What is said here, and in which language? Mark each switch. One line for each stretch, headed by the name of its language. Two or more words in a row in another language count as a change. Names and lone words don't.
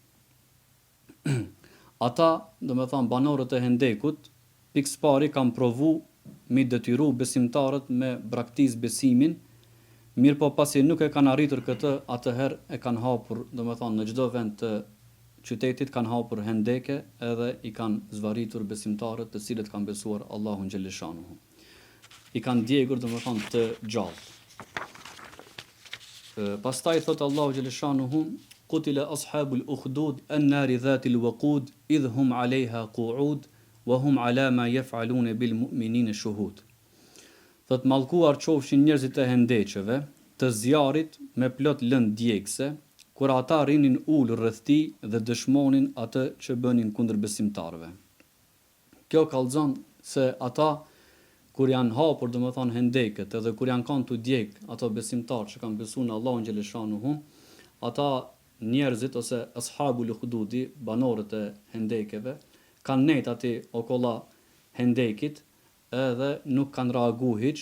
Albanian: Ata, domethënë banorët e hendekut, pikë pari kanë provu mi detyru besimtarët me braktis besimin, mirë po pasi nuk e kanë arritur këtë, atëherë e kanë hapur, domethënë në çdo vend të qytetit kanë hapur hendeke edhe i kanë zvaritur besimtarët të cilët kanë besuar Allahun xhaleshanuhu. I kanë djegur domethënë të gjallë. Pastaj thot
Arabic: الله جل شأنه قتل أصحاب الأخدود النار ذات الوقود إذ هم عليها قعود وهم على ما يفعلون بالمؤمنين شهود.
Albanian: Thot mallkuar qofshin njerëzit e hendeqeve të zjarrit me plot lëndë djegëse, kur ata rinin ulur rreth tij dhe dëshmonin atë që bënin kundër besimtarëve. Kjo kallzon se ata kur janë hapur domethënë hendeket edhe kur janë kanë tu djeg ato besimtarë që kanë besuar në Allahun xhaleshanuhu, ata njerëzit ose
Arabic: أصحاب الحدود,
Albanian: banorët e hendekeve, kanë nejt ati okolla hendekit edhe nuk kanë reagu hiq.